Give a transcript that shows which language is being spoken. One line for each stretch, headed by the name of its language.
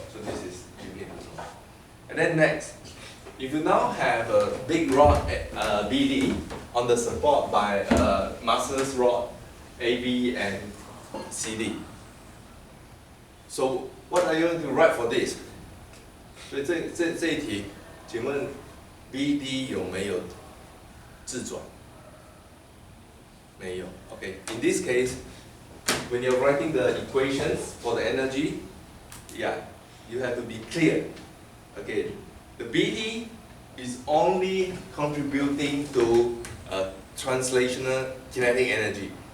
English: So this is you need to know. And then next, if you now have a big rod BD on the support by master's rod AB and CD. So what are you going to write for this?
Chinese: 所以这一题，请问 BD 有没有自转？没有。Okay.
English: In this case, when you're writing the equations for the energy, yeah, you have to be clear. Okay. The BD is only contributing to translational kinetic energy.